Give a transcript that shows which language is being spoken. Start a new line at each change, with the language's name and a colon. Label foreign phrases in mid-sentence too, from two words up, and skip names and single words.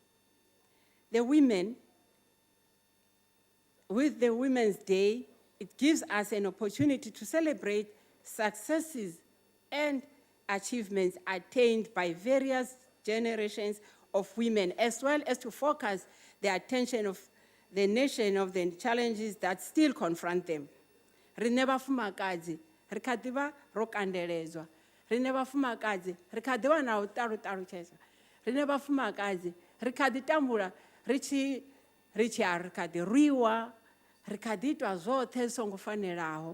English: With the Women's Day, it gives us an opportunity to celebrate successes and achievements attained by various generations of women, as well as to focus the attention of the nation of the challenges that still confront them.
Venda: Rine bafumakadzi, re kha ḓi vha ro kandeledzwa. Rine bafumakadzi, re kha ḓi vha na u ṱalutshedzwa. Rine bafumakadzi, re kha ḓi tambula ri tshi ya ri kha ḓi rwiwa, ri kha ḓi itwa zwoṱhe zwi songo fanelaho.